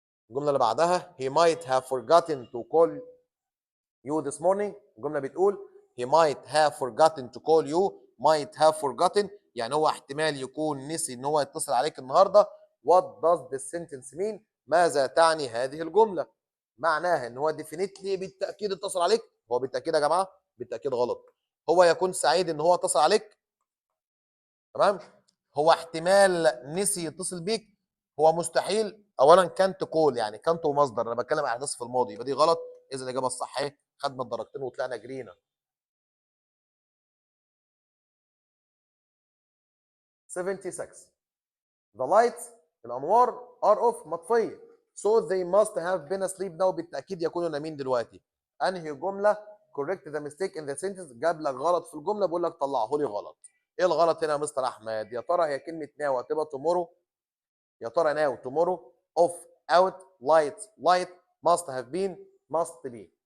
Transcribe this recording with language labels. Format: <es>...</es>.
<ar>الجمله اللي بعدها</ar> <en>he might have forgotten to call you this morning.</en> <ar>الجمله بتقول</ar> <en>he might have forgotten to call you. might have forgotten</en> <ar>يعني هو احتمال يكون نسي ان هو يتصل عليك النهارده.</ar> <en>what does this sentence mean؟</en> <ar>ماذا تعني هذه الجمله؟ معناها ان هو ديفينيتلي بالتاكيد اتصل عليك. هو بالتاكيد يا جماعه بالتاكيد غلط. هو يكون سعيد ان هو اتصل عليك. تمام. هو احتمال نسي يتصل بيك. هو مستحيل. اولا كانت كول يعني كانت ومصدر، انا بتكلم عن احداث في الماضي، يبقى دي غلط. اذا الاجابه الصح ايه؟ خدنا الدرجتين وطلعنا جرينا. 76.</ar> <en>The lights الانوار are off مطفيه. So they must have been asleep now.</en> <ar>بالتاكيد يكونوا نايمين دلوقتي. انهي جمله</ar> <en>correct the mistake in the sentence؟</en> <ar>جاب لك غلط في الجمله بقول لك طلعه لي غلط. ايه الغلط هنا يا مستر احمد؟ يا ترى هي كلمه ناو هتبقى tomorrow؟ يا ترى ناو tomorrow off out light light must have been must be.</ar>